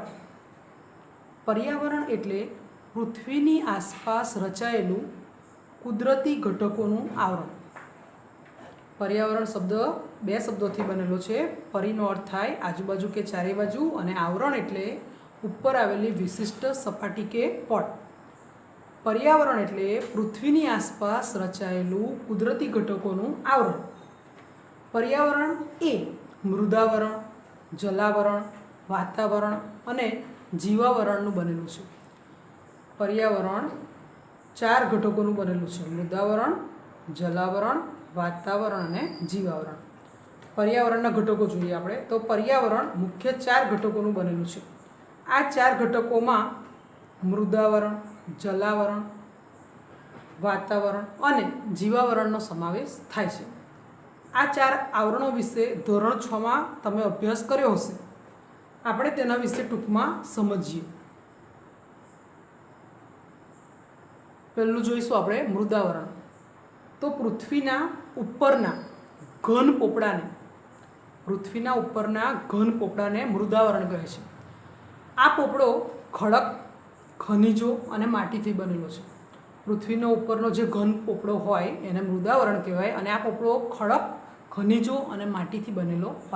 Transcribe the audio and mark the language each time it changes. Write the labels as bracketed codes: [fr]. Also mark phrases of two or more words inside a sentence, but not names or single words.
[gu] પર્યાવરણ એટલે પૃથ્વીની આસપાસ રચાયેલું કુદરતી ઘટકોનું આવરણ। પર્યાવરણ શબ્દ બે શબ્દોથી બનેલો છે। પરિનો અર્થ થાય આજુબાજુ કે ચારે બાજુ અને આવરણ એટલે ઉપર આવેલી વિશિષ્ટ સપાટી કે પટ। પર્યાવરણ એટલે પૃથ્વીની આસપાસ રચાયેલું કુદરતી ઘટકોનું આવરણ। પર્યાવરણ એ મૃદાવરણ, જલાવરણ, વાતાવરણ અને જીવાવરણનું બનેલું છે। પર્યાવરણ 4 ઘટકોનું બનેલું છે: મૃદાવરણ, જલાવરણ, વાતાવરણ અને જીવાવરણ। પર્યાવરણના ઘટકો જોઈએ આપણે તો પર્યાવરણ મુખ્ય 4 ઘટકોનું બનેલું છે। આ 4 ઘટકોમાં મૃદાવરણ, જલાવરણ, વાતાવરણ અને જીવાવરણનો સમાવેશ થાય છે। આ 4 આવરણો વિષે ધોરણ 6 માં તમે અભ્યાસ કર્યો હશે। આપણે તેના વિષે ટૂંકમાં સમજીએ। पहेલું જોઈશું આપણે મૃદાવરણ। તો પૃથ્વીના ઉપરના ઘન પોપડાને મૃદાવરણ કહે છે। આ પોપડો ખડક, ખનિજો અને માટીથી બનેલો છે। પૃથ્વીનો ઉપરનો જે ઘન પોપડો હોય એને મૃદાવરણ કહેવાય અને આ પોપડો ખડક, ખનિજો અને માટીથી બનેલો હોય।